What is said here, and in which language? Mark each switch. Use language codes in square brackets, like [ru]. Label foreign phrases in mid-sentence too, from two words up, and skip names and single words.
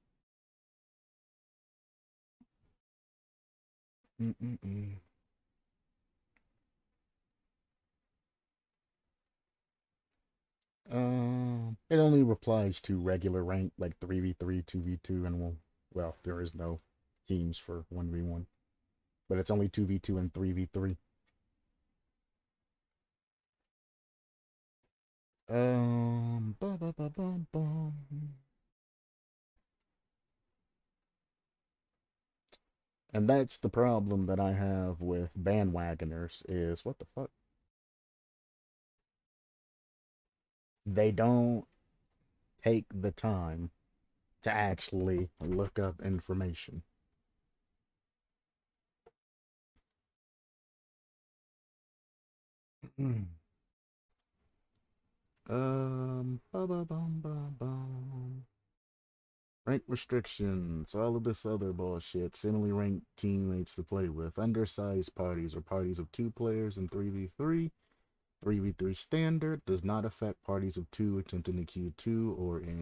[en] It only applies to regular rank, like 3v3, 2v2, and well, there is no teams for 1v1. But it's only 2v2 and 3v3. Ba ba ba ba ba. And that's the problem that I have with bandwagoners is, what the fuck? They don't take the time to actually look up information. Ba ba bum ba bum. Rank restrictions, all of this other bullshit. Similarly ranked teammates to play with. Undersized parties or parties of 2 players in 3v3. 3v3 standard does not affect parties of 2 attempting the Q2 or in...